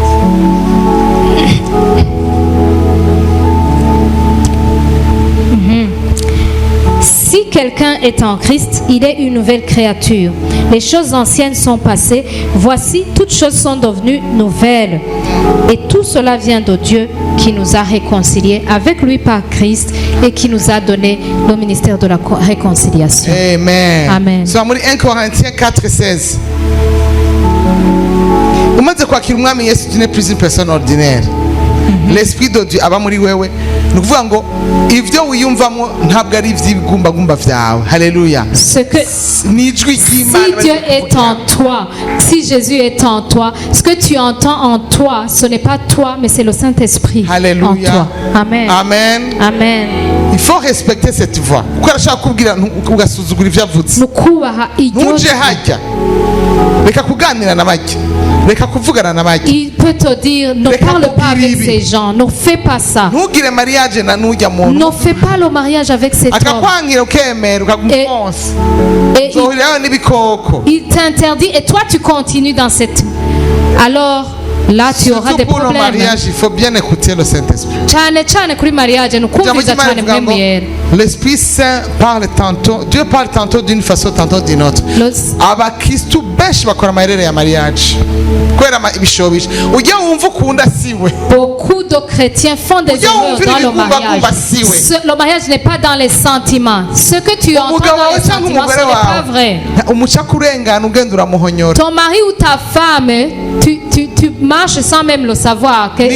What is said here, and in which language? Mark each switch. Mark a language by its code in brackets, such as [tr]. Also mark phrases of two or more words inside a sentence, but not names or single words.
[fr] Si quelqu'un est en Christ, il est une nouvelle créature. Les choses anciennes sont passées. Voici, toutes choses sont devenues nouvelles. Et tout cela vient de Dieu qui nous a réconciliés avec lui par Christ et qui nous a donné le ministère de la réconciliation. Amen. Amen. [rn] So, muri 1 Corinthiens 4, 16. Umaze kwakira umwami Yesu, [fr] tu n'es plus une personne ordinaire. L'esprit de Dieu [rn] aba muri wewe. Ni ukuvuga ngo ivyo wiyumvamo ntabwo ari ivy'ibigumbagumba vyawe. Haleluya. [fr] Si Dieu est en toi, si Jésus est en toi, ce que tu entends en toi, ce n'est pas toi, mais c'est le Saint-Esprit en toi. Amen. Amen. Amen. Il faut respecter cette voix. [rn] Kuko arashaka kubwira ugasuzugura ivyo avuze. Ntuje hajya. Reka kuganira na bajya. Reka kuvugana na bajya. [fr] Il peut te dire, ne parle pas avec ces gens, ne fais pas ça. [rn] Ntugire mariage na nujya muntu. [fr] Ne fais pas le mariage avec cet homme. [rn] Akakwangira ukemera ukagufonsa. [fr] Il t'interdit et toi tu continues dans cette... Alors là tu auras des problèmes. Pour le mariage, il faut bien écouter le Saint-Esprit. L'Esprit Saint parle tantôt, Dieu parle tantôt d'une façon, tantôt d'une autre. [rn] Abakristu benshi bakora amayerere ya mariage. [fr] Beaucoup de chrétiens font des erreurs dans le mariage. Le mariage n'est pas dans les sentiments. Ce que tu entends dans les sentiments, ce n'est pas vrai. Ton mari ou ta femme, tu marches sans même le savoir.